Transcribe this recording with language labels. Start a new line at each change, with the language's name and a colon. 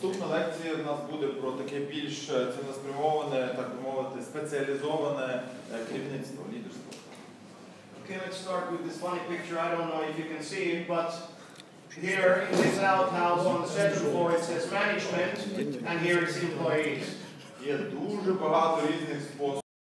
Ukrainian: лекції в нас буде про таке більш цілеспрямоване, так би мовити, спеціалізоване керівництво, лідерство.
English: Okay, let's start with this funny picture. I don't know if you can see it, but here in this outhouse on the second floor it says management, and here it's employees.
Ukrainian: Є дуже багато різних способів.